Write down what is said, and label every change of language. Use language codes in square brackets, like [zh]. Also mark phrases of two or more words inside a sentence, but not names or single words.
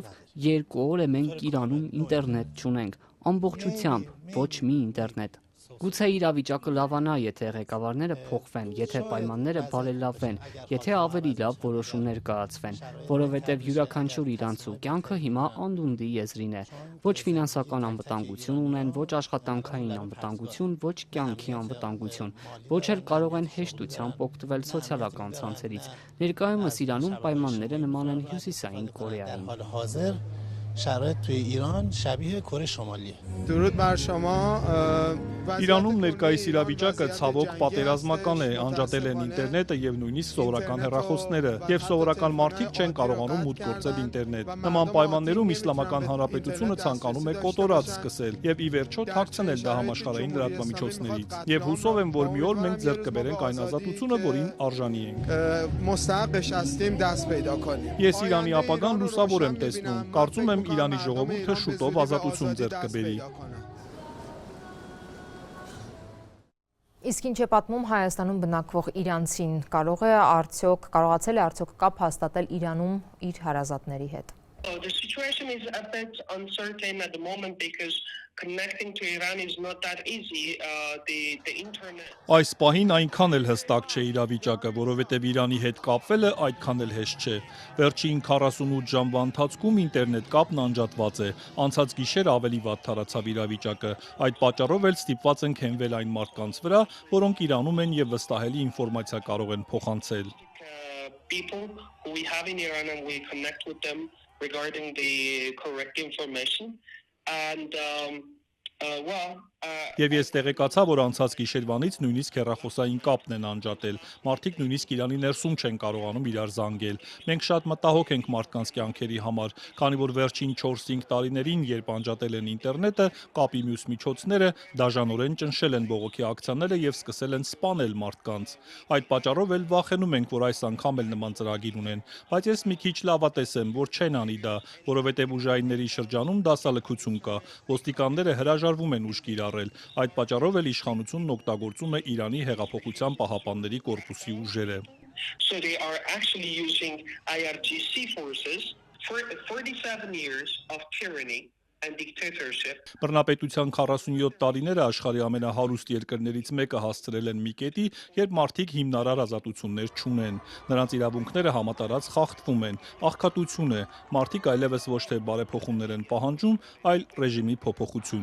[hy] 2 օր է մենք Իրանում ինտերնետ չունենք, ամբողջությամբ ոչ մի ինտերնետ։ Գուցե իրավիճակը լավանա, եթե ղեկավարները փոխվեն, եթե պայմանները բարելավվեն, եթե ավելի լավ որոշումներ կայացվեն, որովհետև յուրաքանչյուր իրանցու կյանքը հիմա անդունդի եզրին է։ Ոչ ֆինանսական անվտանգություն ունեն, ոչ աշխատանքային անվտանգություն, ոչ կյանքի անվտանգություն, ոչ էլ կարող են հեշտությամբ օգտվել սոցիալական ցանցերից։ Ներկայումս Իրանում պայմանները նման են Հյուսիսային Կորեային։ [fa] شرایط توی ایران شبیه کره شمالیه. درود بر شما. [hy] Իրանում ներկայիս իրավիճակը ցավոք պատերազմական է, անջատել են ինտերնետը եւ նույնիսկ սովորական հեռախոսները, եւ սովորական մարդիկ չեն կարողանում մուտք գործել ինտերնետ։ Նման պայմաններում Իսլամական Հանրապետությունը ցանկանում է կոտորած սկսել եւ ի վերջո թաքցնել դա համաշխարհային լրատվամիջոցներից։ Եվ հուսով եմ, որ մի օր մենք ձեռք կբերենք այն ազատությունը, որին արժանի ենք։ [fa] مستحقش هستیم دست پیدا کنیم. [hy] Ես Իրանի ապագան լուսավոր եմ տեսնում։ Կարծում եմ Իրանի ժողովուրդը շուտով ազատություն ձեռք կբերի։ Իսկ ինչ է պատմում Հայաստանում բնակվող իրանցին, կարողացել է արդյոք կապ հաստատել Իրանում իր հարազատների հետ։ [en] The situation is a bit uncertain at the moment because connecting to Iran is not that easy. The internet. [hy] Այս պահին այնքան էլ հստակ չէ իրավիճակը, որովհետև Իրանի հետ կապվելը այդքան էլ հեշտ չէ։ Վերջին 48 ժամվա ընթացքում ինտերնետ կապն անջատված է։ Անցած գիշեր ավելի վատ թարացավ իրավիճակը։ Այդ պատճառով էլ ստիպված ենք հենվել այն մարդկանց վրա, որոնք Իրանում են եւ վստահելի ինֆորմացիա կարող են փոխանցել։ [en] People who we have in Iran and we connect with them regarding the correct information and [hy] Եվ ես տեղեկացա, որ անցած գիշերվանից նույնիսկ հեռախոսային կապն են անջատել։ Մարդիկ նույնիսկ Իրանի ներսում չեն կարողանում իրար զանգել։ Մենք շատ մտահոգ ենք մարդկանց կյանքերի համար, քանի որ վերջին 4-5 տարիներին, երբ անջատել են ինտերնետը, կապի մյուս միջոցները դաժանորեն ճնշել են բողոքի ակցիաները եւ սկսել են սպանել մարդկանց։ Այդ պատճառով էլ վախենում ենք, որ այս անգամ էլ նման ծրագիր ունեն, բայց ես մի քիչ լավատես եմ, որ չեն անի դա, որովհետեւ ուժայինների շրջանում դասալքություն կա։ Ոստիկանները հրաժարվում են ուժ կիրառել։ Այդ պատճառով էլ իշխանությունն օգտագործում է Իրանի հեղափոխության պահապանների կորպուսի ուժերը։ [en] So they are actually using IRGC forces for 47 years of tyranny and dictatorship. [hy] Բռնապետության 47 տարիները աշխարհի ամենահարուստ երկրներից մեկը հասցրել են մի կետի, երբ մարդիկ հիմնարար ազատություններ չունեն։ Նրանց իրավունքները համատարած խախտվում են, աղքատություն է, մարդիկ այլևս ոչ թե բարեփոխումներ են պահանջում, այլ ռեժիմի փոփոխություն։